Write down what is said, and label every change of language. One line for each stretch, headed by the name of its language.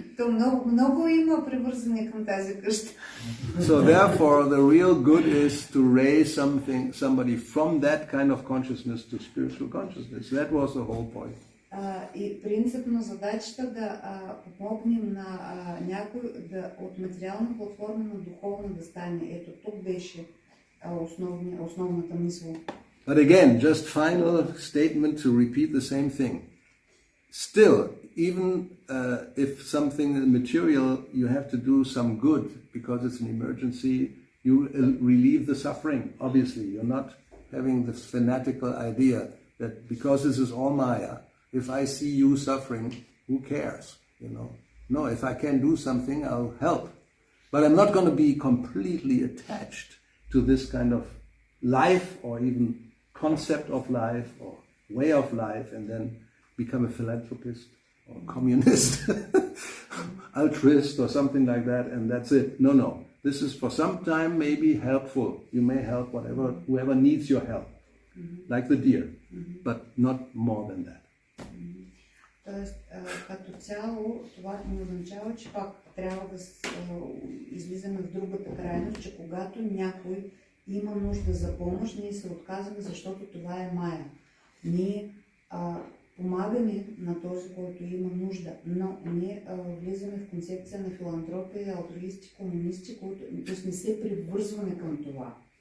Bulgarian: То много има привързани към тази къща.
English: So therefore, the real good is to raise somebody from that kind of consciousness to spiritual consciousness. That was the whole point.
Bulgarian: И принципно задачата да помогнем на някой от материална платформа на духовна да стане. Ето тук беше основната мисъл.
English: But again, just final statement to repeat the same thing. Still, even if something material, you have to do some good because it's an emergency, you relieve the suffering. Obviously, you're not having this fanatical idea that because this is all Maya, if I see you suffering, who cares? No, if I can do something, I'll help. But I'm not going to be completely attached to this kind of life or even concept of life or way of life and then become a philanthropist or communist, altruist or something like that, and that's it. No. This is for some time maybe helpful. You may help whoever needs your help, like the deer, but not more than that.
Bulgarian: Тоест, като цяло, това не означава, че пак трябва да излизаме в другата крайност, че когато някой има нужда за помощ, ние се отказваме, защото това е Мая. Ние помагаме на този, който има нужда, но ние влизаме в концепция на филантропия, алтруисти, комунисти, т.е. не се привързваме към това.